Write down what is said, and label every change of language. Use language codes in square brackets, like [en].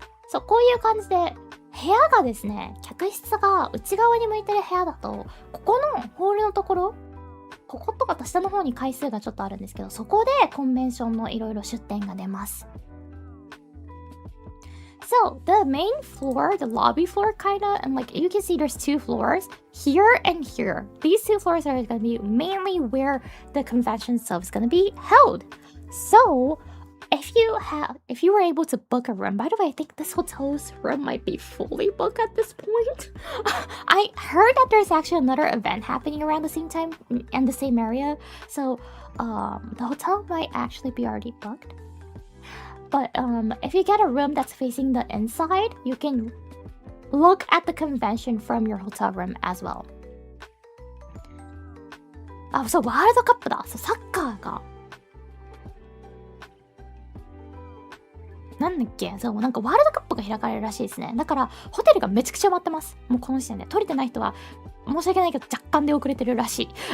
[ja] そう、こういう感じで、部屋がですね、客室が内側に向いてる部屋だと、ここのホールのところ、こことかと下の方に階数がちょっとあるんですけど、そこでコンベンションのいろいろ出店が出ます。 [en] So, the main floor, the lobby floor kinda, and like you can see there's two floors, here and here. These two floors are gonna be mainly where the convention itself is gonna be held. So, if you were able to book a room, by the way, I think this hotel's room might be fully booked at this point. I heard that there's actually another event happening around the same time in the same area. So, the hotel might actually be already booked. But if you get a room that's facing the inside, you can look at the convention from your hotel room as well. [ja] そう、ワールドカップだ。そう、サッカーが。なんだっけ、そう、なんかワールドカップが開かれるらしいですね。だから、ホテルがめちゃくちゃ埋まってます。もうこの時点で。取れてない人は、申し訳ないけど若干で遅れてるらしい。